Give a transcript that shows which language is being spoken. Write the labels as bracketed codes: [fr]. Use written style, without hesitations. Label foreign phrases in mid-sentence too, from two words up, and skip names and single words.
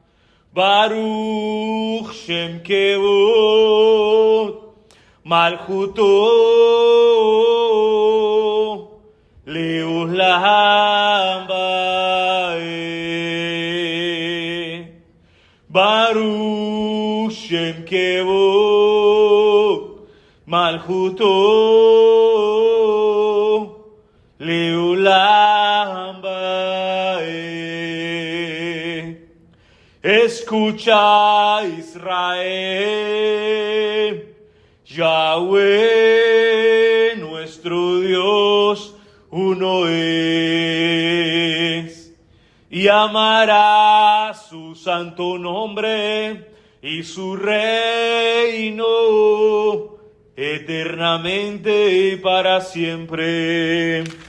[he] ברוך שם כבוד מלכותו לעולם ועד. ברוך שם כבוד מלכותו לעולם ועד. [es] Escucha Israel, Yahweh nuestro Dios uno es, y amará su santo nombre y su reino eternamente y para siempre.